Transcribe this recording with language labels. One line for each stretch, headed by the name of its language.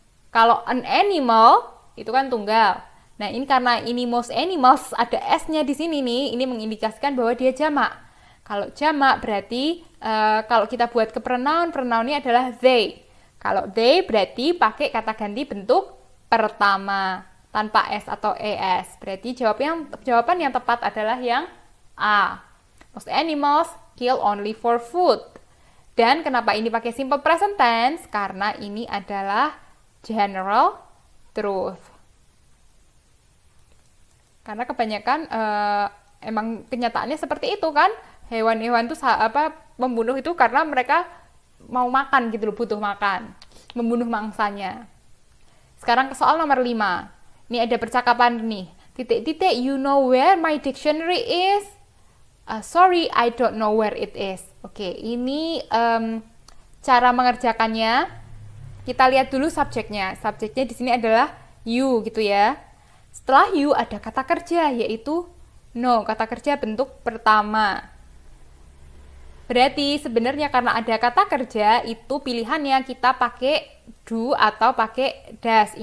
Indonesian: Kalau
English: an animal
Indonesian: itu kan tunggal. Nah, ini karena ini
English: most animals
Indonesian: ada s-nya di sini nih, ini mengindikasikan bahwa dia jamak. Kalau jamak berarti kalau kita buat ke pronounnya adalah they. Kalau they berarti pakai kata ganti bentuk pertama tanpa s atau es. Berarti jawaban yang tepat adalah yang A.
English: Most animals kill only for food.
Indonesian: Dan kenapa ini pakai simple present tense? Karena ini adalah general truth. Karena kebanyakan emang kenyataannya seperti itu kan. Hewan-hewan itu membunuh itu karena mereka mau makan gitu loh, butuh makan. Membunuh mangsanya. Sekarang ke soal nomor 5. Ini ada percakapan nih.
English: You know where my dictionary is? Sorry, I don't know where it is.
Indonesian: Oke, ini cara mengerjakannya. Kita lihat dulu subjeknya. Subjeknya di sini adalah you gitu ya. Setelah you ada kata kerja, yaitu no, kata kerja bentuk pertama. Berarti sebenarnya karena ada kata kerja, itu pilihannya kita pakai do atau pakai does.